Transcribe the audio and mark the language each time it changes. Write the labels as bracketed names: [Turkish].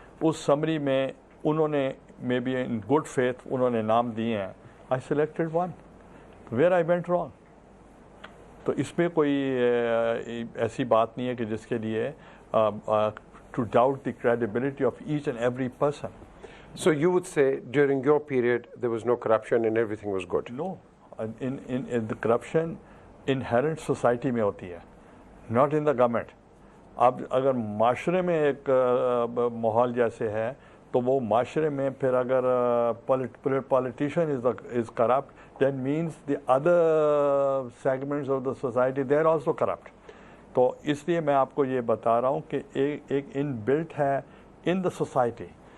[Urdu] اس summary میں انہوں نے [English] maybe in good faith [Urdu] انہوں نے نام دیے ہیں. [English] I selected one where I went wrong. [Urdu] تو اس میں کوئی ایسی بات نہیں ہے کہ جس کے لیے [English] To doubt the credibility of each and every person. So you would say during your period there was no corruption and everything was good? No, in the corruption inherent society [Urdu] میں ہوتی ہے, [English] not in the government. [Urdu] اب اگر معاشرے میں ایک ماحول جیسے ہے تو وہ معاشرے میں پھر اگر [English] politician is corrupt, that means the other segments of the society they are also corrupt. [Urdu] تو اس لیے میں آپ کو یہ بتا رہا ہوں کہ ایک ان بلٹ ہے [English] in the society.